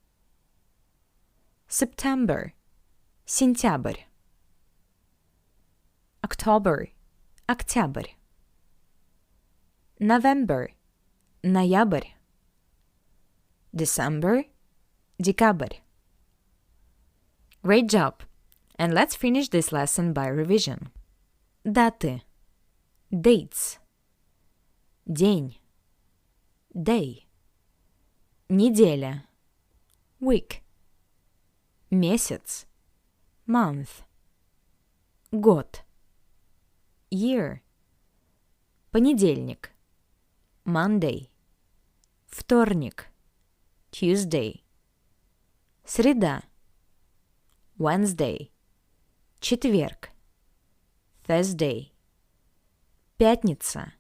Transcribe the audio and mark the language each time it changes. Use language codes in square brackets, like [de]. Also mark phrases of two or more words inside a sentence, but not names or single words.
[en] September – сентябрь. October – октябрь. November – ноябрь. December – декабрь. Great job! And let's finish this lesson by revision. [ru] Даты. Dates. День. [en] Day. Неделя. Week. Месяц. Month. Год. Year. [ru] Понедельник. [en] Monday. Вторник. Tuesday. Среда. Wednesday. Четверг. Thursday. Пятница.